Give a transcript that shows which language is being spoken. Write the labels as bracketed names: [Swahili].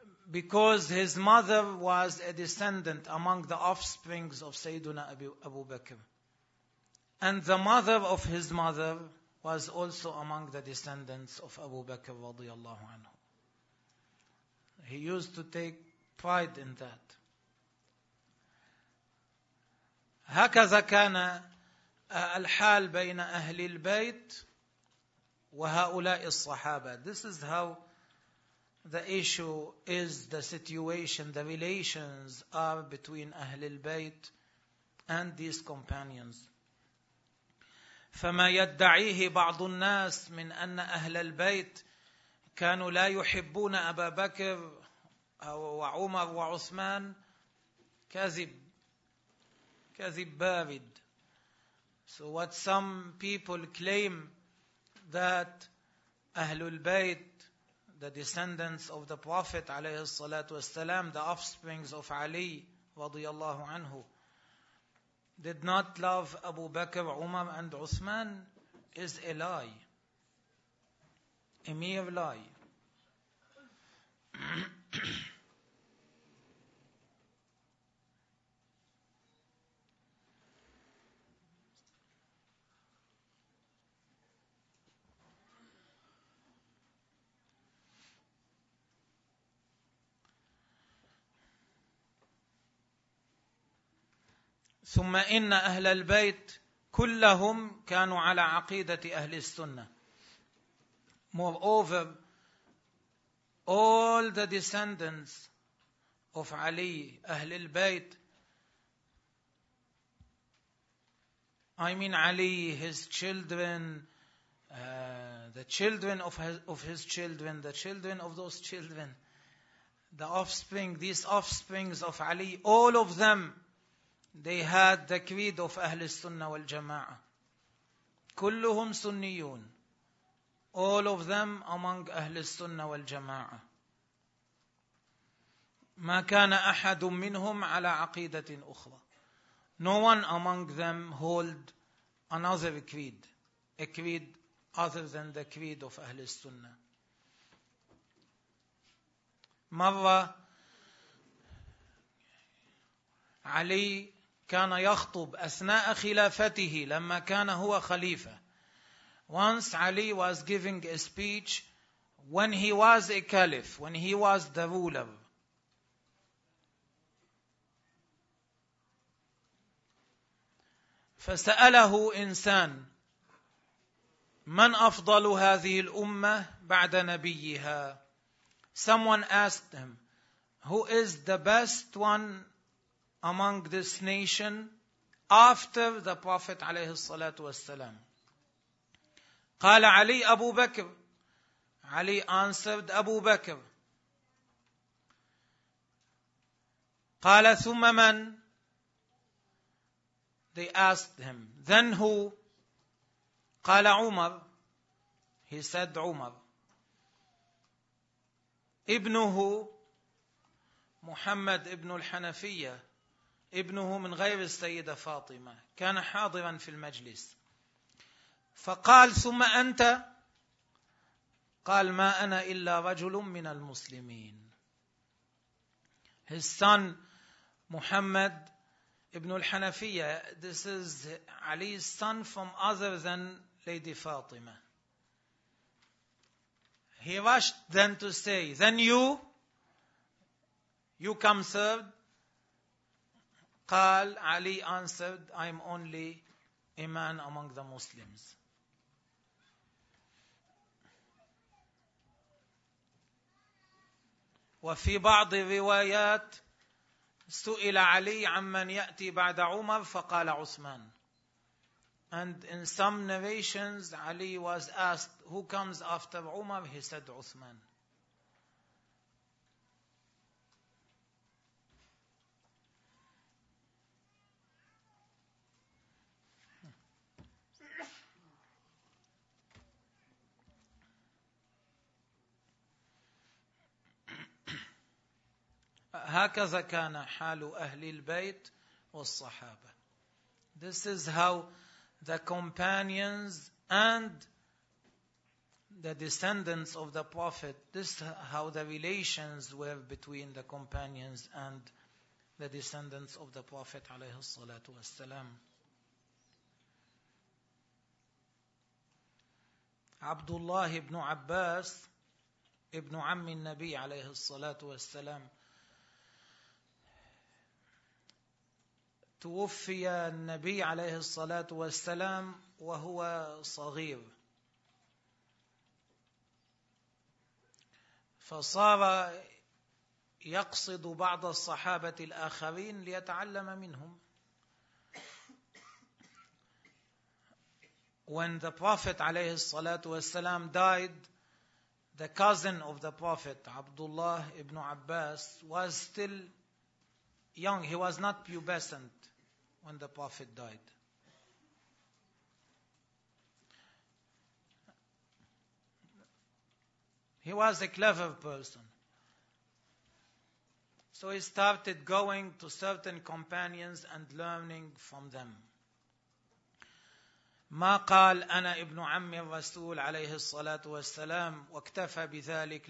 [English] Because his mother was a descendant among the offsprings of Sayyiduna Abu Bakr. And the mother of his mother was also among the descendants of Abu Bakr radiallahu anhu. He used to take pride in that. [Arabic] هكذا كان الحال بين أهل البيت وهؤلاء الصحابة. [English] This is how the issue is, the situation, the relations are between Ahlul Bayt and these companions. [Arabic] فما يدعيه بعض الناس من أن أهل البيت كانوا لا يحبون أبا بكر وعمر وعثمان كذب بارد. [English] So what some people claim that Ahlul Bayt, the descendants of the Prophet [Arabic] عليه الصلاة والسلام, [English] the offsprings of Ali [Arabic] رضي الله عنه, [English] did not love Abu Bakr, Umar and Uthman is a lie. A mere lie. [Arabic] ثم إن أهل البيت كلهم كانوا على عقيدة أهل السنة. [English] Moreover, all the descendants of Ali, أهل البيت, I mean Ali, his children, the children of his children, the children of those children, the offspring, these offsprings of Ali, all of them, they had the creed of [Arabic] أهل السنة والجماعة. كلهم سنيون. [English] All of them among [Arabic] أهل السنة والجماعة. ما كان أحد منهم على عقيدة أخرى. [English] No one among them hold another creed. A creed other than the creed of أهل السنة. [Arabic] مرة علي كان يخطب أثناء خلافته لما كان هو خليفة. [English] Once Ali was giving a speech when he was a caliph, when he was the ruler. [Arabic] فسأله إنسان من أفضل هذه الأمة بعد نبيها. [English] Someone asked him, who is the best one among this nation after the Prophet [Arabic] عليه الصلاة والسلام. قال علي أبو بكر. علي [English] answered [Arabic] أبو بكر. قال ثم من؟ [English] They asked him. Then who? [Arabic] قال عمر. [English] He said عمر. [Arabic] ابنه محمد ابن الحنفية. ابنه من غير السيدة فاطمة. كان حاضرا في المجلس. فقال ثم أنت؟ قال ما أنا إلا رجل من المسلمين. [English] His son Muhammad ibn al-Hanafiyya, this is Ali's son from other than Lady Fatima. He rushed then to say, then you come third? [Arabic] قال, [English] Ali answered, I'm only a man among the Muslims. [Arabic] وفي بعض الروايات سئل علي عمن يأتي بعد عمر فقال عثمان. [English] And in some narrations Ali was asked who comes after عمر, he said عثمان. [Arabic] هكذا كان حال أهل البيت والصحابة. [English] This is how the companions and the descendants of the Prophet, this is how the relations were between the companions and the descendants of the Prophet [Arabic] عليه الصلاة والسلام. عبد الله بن عباس ابن عم النبي عليه الصلاة والسلام توفي النبي عليه الصلاة والسلام وهو صغير. فصار يقصد بعض الصحابة الآخرين ليتعلم منهم. [English] When the Prophet [Arabic] عليه الصلاة والسلام [English] died, the cousin of the Prophet, Abdullah ibn Abbas, was still young. He was not pubescent when the Prophet died. He was a clever person. So he started going to certain companions and learning from them. [Arabic] ما قال أنا ابن عم الرسول عليه الصلاة والسلام واكتفى بذلك.